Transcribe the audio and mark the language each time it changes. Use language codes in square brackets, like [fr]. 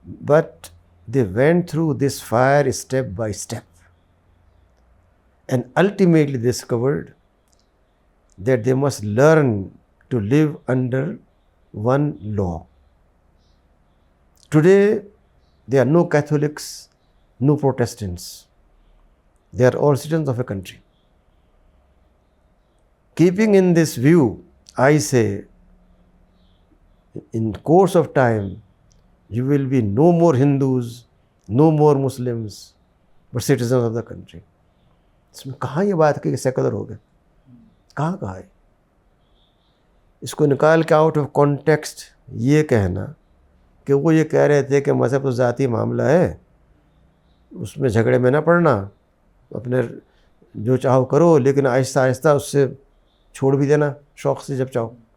[en] but they went through this fire step by step, and ultimately discovered that they must learn to live under one law. Today there are no Catholics, no Protestants. They are all citizens of a country. Keeping in this view, I say, in course of time, you will be no more Hindus, no more Muslims, but citizens of the country. [ur] اس میں کہاں یہ بات کہ secular ہو گئے؟ کہاں کہا ہے؟ اس کو نکال کے [en] out of context [ur] یہ کہنا کہ وہ یہ کہہ رہے تھے کہ مذہب تو ذاتی معاملہ ہے، اس میں جھگڑے میں نہ پڑنا، اپنے جو چاہو کرو، لیکن آہستہ آہستہ اس سے چھوڑ بھی دینا شوق سے جب چاہو۔